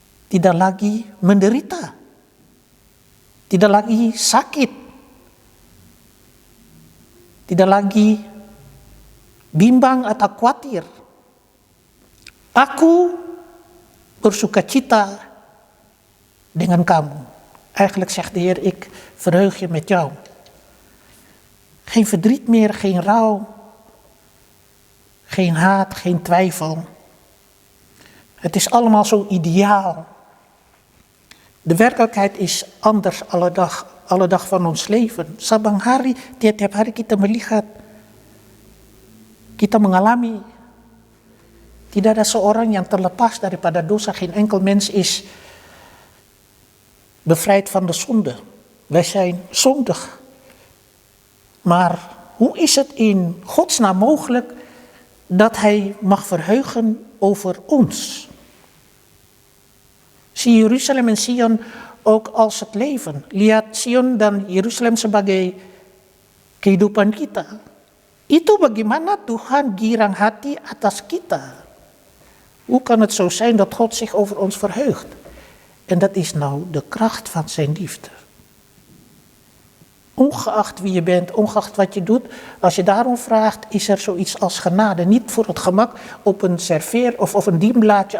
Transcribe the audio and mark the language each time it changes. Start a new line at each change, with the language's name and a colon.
Indonesian: Tidak lagi menderita. Tidak lagi sakit. Tidak lagi bimbang atau khawatir. Aku bersukacita dengan kamu.
Dutch: Eigenlijk zegt de Heer, ik verheug je met jou. Geen verdriet meer, geen rouw. Geen haat, geen twijfel. Het is allemaal zo ideaal. De werkelijkheid is anders alle dag van ons leven.
Indonesian: Sabang hari, tiap-tiap hari kita melihat, kita mengalami. Tidak ada seorang yang terlepas daripada dosa.
Dutch: Geen enkel mens is bevrijd van de zonde. Wij zijn zondig. Maar hoe is het in Gods naam mogelijk dat Hij mag verheugen over ons? Zie Jeruzalem en Sion ook als het leven.
Indonesian: Lihat Sion dan Yerusalem sebagai kehidupan kita. Itu bagaimana Tuhan girang hati atas kita.
Dutch: Hoe kan het zo zijn dat God zich over ons verheugt? En dat is nou de kracht van zijn liefde. Ongeacht wie je bent, ongeacht wat je doet, als je daarom vraagt, is er zoiets als genade. Niet voor het gemak op een serveer of een dienblaadje.